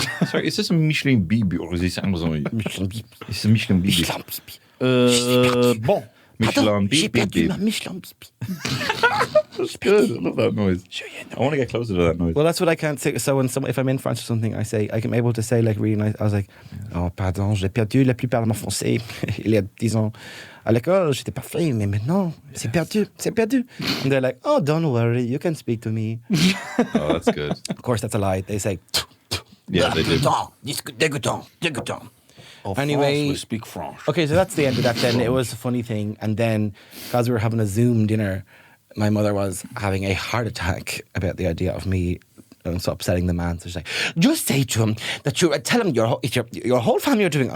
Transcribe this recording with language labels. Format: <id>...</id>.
<en>Sorry, is this a Michelin Bib or is this Amazon? Michelin Bib. It's a Michelin Bib.</en> <fr>Bon.</fr> <en>Michelin Bib. Michelin Bib. That's good. I love that noise. I want to get closer to that noise. Well, that's what I can't say. So if I'm in France or something, I'm able to say like really nice. I was like, "Oh,</en> <fr>pardon, j'ai perdu la plupart de mon français il y a 10 ans. À l'école, j'étais parfait, mais maintenant, c'est perdu.</fr> <en>And they're like, "Oh, don't worry, you can speak to me." Oh, that's good. Of course, that's a lie. They say, Yeah, they do.</en> <fr>dégoûtant.</fr> <en>Anyway, we speak French. Okay, so that's the end of that then. It was a funny thing. And then, because we were having a Zoom dinner, my mother was having a heart attack about the idea of me so upsetting the man. So she's like, "Just say to him that tell him your whole family are doing."</en>